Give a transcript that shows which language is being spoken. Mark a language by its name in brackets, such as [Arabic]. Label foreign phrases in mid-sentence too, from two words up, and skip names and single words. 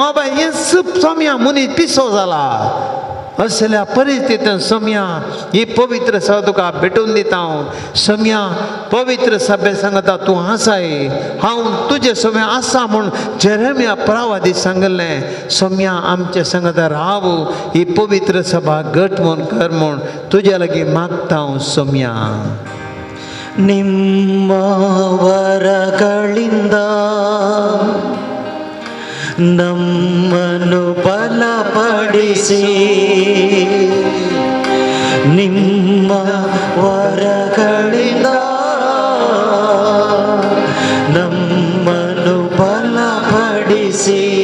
[Konkani] हें सब सोम्या मनीस पिसो जाला असल्या परिस्थितीत सम्या ही पवित्र सभा तुका भेटून दिता हांव सम्या पवित्र सभे सांगता तूं आसाय हांव तुजे सभे आसा म्हूण जेरेमिया प्रवादी सांगलें सम्या आमचे सांगता राव ही पवित्र सभा घट म्हूण कर म्हूण तुज्या लागीं मागता हांव सम्या [Kannada] ನಿಮ್ಮ ವರಗಳಿಂದ ನಮ್ಮನ್ನು ಬಲಪಡಿಸಿ ನಿಮ್ಮ ವರಗಳಿಂದ ನಮ್ಮನ್ನು ಬಲಪಡಿಸಿ